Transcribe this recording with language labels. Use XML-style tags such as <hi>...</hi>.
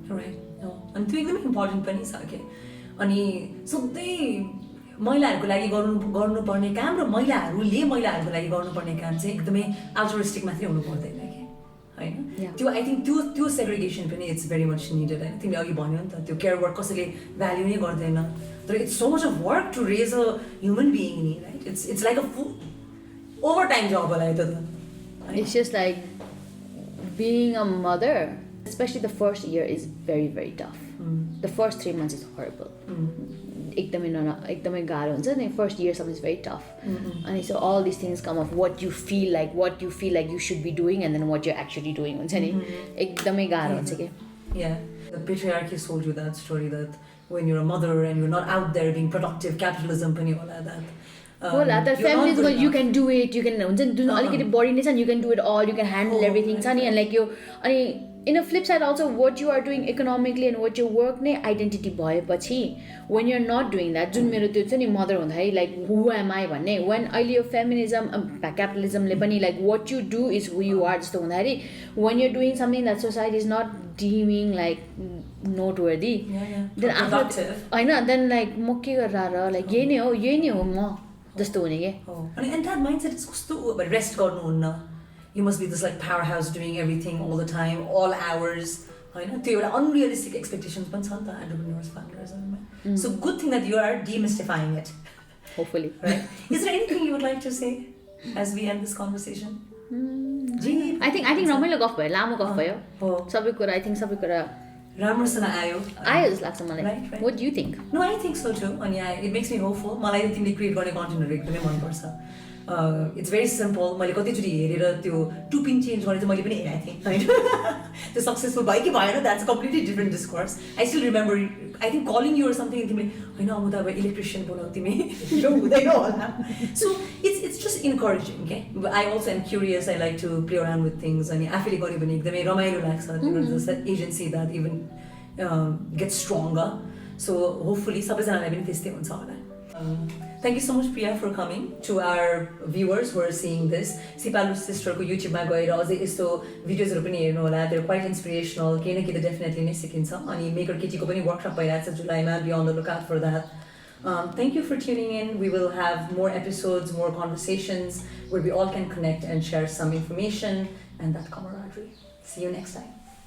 <ne>Right अनि त्यो एकदमै इम्पोर्टेन्ट पनि छ कि अनि सधैँ महिलाहरूको लागि गर्नुपर्ने काम र महिलाहरूले महिलाहरूको लागि गर्नुपर्ने काम चाहिँ एकदमै अल्टरिस्टिक मात्रै हुनु पर्दैन कि होइन त्यो आई थिङ्क त्यो सेग्रिगेसन पनि</ne> <en>it's very much needed</en> <ne>होइन तिमीले अघि भन्यो नि त त्यो केयर वर्क कसैले भ्याल्यु नै गर्दैन तर</ne> <en>it's so much of work to raise a human being</en> <ne>नि right</ne> <en>it's like a over time</en> <ne>जब होला यो त</ne> <en>It's just like being a mother, especially the first year, is very, very tough. The first 3 months is horrible.</en> <ne>एकदमै गाह्रो हुन्छ नि</ne> <en>first इयरसम्म is very tough अनि so all this things come of what you feel like you should be doing and then what you actually doing</en> <ne>हुन्छ नि एकदमै गाह्रो हुन्छ कि</ne> <en>The patriarchy sold you that story that when you're a mother and you're not out there being productive, capitalism पनि होला that होला तर feminism you can do it you can हुन्छ नि</en> <ne>जुन अलिकति बढी नै छ नि</ne> <en>you can do it all you can handle everything छ नि and like यो अनि in a flip side also what you are doing economically and what you work नै identity भएपछि when you're not doing that</en> <ne>जुन मेरो त्यो छ नि मदर हुँदाखेरि</ne> <en>Like who am I भन्ने when अहिले यो फेमिनिजम क्यापिटलिजमले पनि like what you do is who you are जस्तो हुँदाखेरि when you're doing something that society is not deeming like noteworthy. Then productive. I know. Then like</en> <ne>म के गरेर like यही नै हो म जस्तो हुने के.</ne> <en>And that mindset is कस्तो rest गर्नुहुन्न. You must be this like powerhouse doing everything all the time, all hours.</en> <ne>होइन त्यो एउटा unrealistic expectations पनि छ नि त entrepreneurs, founders.</ne> <en>So good thing that you are demystifying it. Hopefully. Right? Is there anything you would like to say as we end this conversation? I think</en> <ne>रमाइलो गफ भयो, लामो गफ भयो. सबै कुरा सबै कुरा राम्रोसँग आयो जस्तो लाग्छ मलाई.</ne> <en>What do you think? No, I think so too. And yeah, it makes me hopeful.</en> <ne>मलाई तिमीले क्रिएट गर्ने कन्टेन्टहरु एकदमै मन पर्छ.</ne> <en>It's very simple.</en> <ne>मैले कतिचोटि हेरेर त्यो टुपिन चेन्ज गर्ने चाहिँ मैले पनि हेरेको थिएँ हैन. त्यो सक्सेसफुल भयो कि भएन,</ne> <en>that's a completely different discourse. I still remember, I think calling you or something,</en> <ne>तिमीले हैन अमुदा अब इलेक्ट्रिशियन बोलाउ तिमी यो हुँदैन होला.</ne> <en>So it's just encouraging, okay? But I also am curious. I like to play around with things.</en> <ne>अनि आफैले गरे भने एकदमै रमाइलो लाग्छ.</ne> <en>There's an agency that even gets stronger.</en> <ne>So hopefully सबैजनालाई पनि त्यस्तै हुन्छ होला.</ne> <en>Thank you so much, Priya, for coming. To our viewers who are seeing this,</en> <ne>Sipalu Sister को YouTube मा गएर अझै यस्तो भिडियोजहरु पनि हेर्नु होला.</ne> <en>They're quite inspirational.</en> <ne>केही न केही त definitely नै सिकिन्छ. अनि Maker Keti को पनि workshop भइरहेछ जुलाईमा.</ne> <en>Be on the lookout for that. Thank you for tuning in. We will have more episodes, more conversations where we all can connect and share some information and that camaraderie. See you next time.</en>